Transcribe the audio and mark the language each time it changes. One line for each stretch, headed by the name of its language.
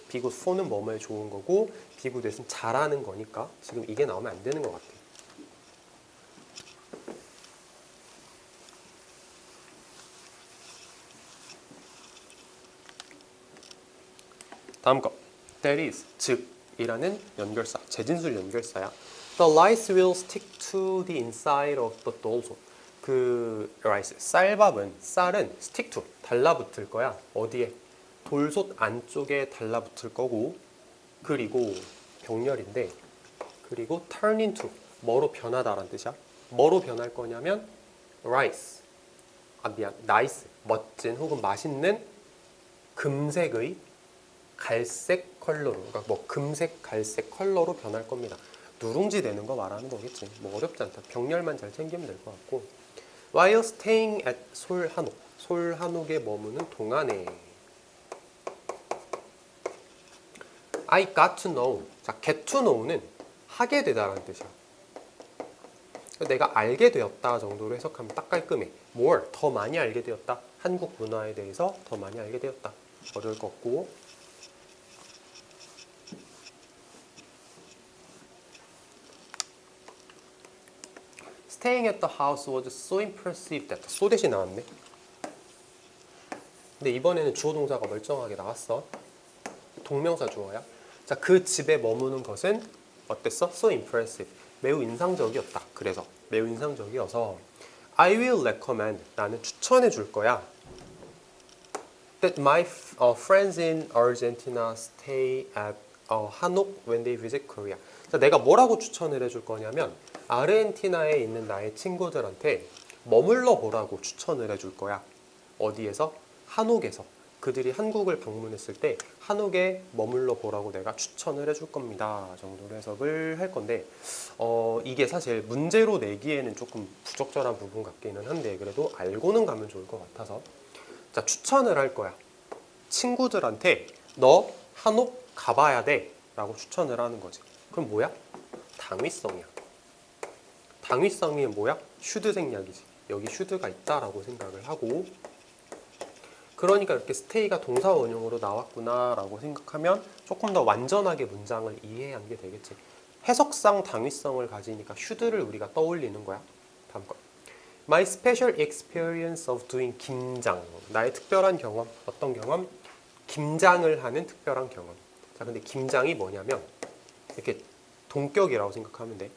English: be good for
Korean: 는 뭐뭐에 좋은 거고
English: be good at
Korean: 은 잘하는 거니까 지금 이게 나오면 안 되는 것 같아. 다음 거.
English: That is,
Korean: 즉 이라는 연결사, 재진술 연결사야.
English: The rice will stick to the inside of the 돌솥.
Korean: 그 rice, 쌀은 stick to, 달라붙을 거야. 어디에? 돌솥 안쪽에 달라붙을 거고, 그리고 병렬인데, 그리고 turn into, 뭐로 변하다라는 뜻이야. 뭐로 변할 거냐면 rice, nice, 멋진 혹은 맛있는 금색의 갈색 컬러로, 그러니까 뭐 금색, 갈색 컬러로 변할 겁니다. 누룽지 되는 거 말하는 거겠지. 뭐 어렵지 않다. 병렬만 잘 챙기면 될 것 같고.
English: While staying at 솔한옥,
Korean: 솔한옥에 머무는 동안에
English: I got to know.
Korean: 자, get to know는 하게 되다라는 뜻이야. 내가 알게 되었다 정도로 해석하면 딱 깔끔해. more, 더 많이 알게 되었다. 한국 문화에 대해서 더 많이 알게 되었다. 어려울 것 같고.
English: Staying at the house was so impressive that so
Korean: 대신 나왔네. 근데 이번에는 주어 동사가 멀쩡하게 나왔어. 동명사 주어야. 자, 그 집에 머무는 것은 어땠어?
English: So impressive.
Korean: 매우 인상적이었다. 그래서 매우 인상적이어서
English: I will recommend.
Korean: 나는 추천해 줄 거야.
English: That my friends in Argentina stay at Hanok when they visit Korea.
Korean: 자, 내가 뭐라고 추천을 해줄 거냐면 아르헨티나에 있는 나의 친구들한테 머물러 보라고 추천을 해줄 거야. 어디에서? 한옥에서. 그들이 한국을 방문했을 때 한옥에 머물러 보라고 내가 추천을 해줄 겁니다. 정도로 해석을 할 건데 이게 사실 문제로 내기에는 조금 부적절한 부분 같기는 한데 그래도 알고는 가면 좋을 것 같아서 자, 추천을 할 거야. 친구들한테 너 한옥 가봐야 돼 라고 추천을 하는 거지. 그럼 뭐야? 당위성이야. 당위성이 뭐야? 슈드 생략이지. 여기 슈드가 있다라고 생각을 하고 그러니까 이렇게 스테이가 동사 원형으로 나왔구나 라고 생각하면 조금 더 완전하게 문장을 이해한 게 되겠지. 해석상 당위성을 가지니까 should를 우리가 떠올리는 거야. 다음 거.
English: My special experience of doing 김장.
Korean: 나의 특별한 경험. 어떤 경험? 김장을 하는 특별한 경험. 자, 근데 김장이 뭐냐면 이렇게 동격이라고 생각하면 돼.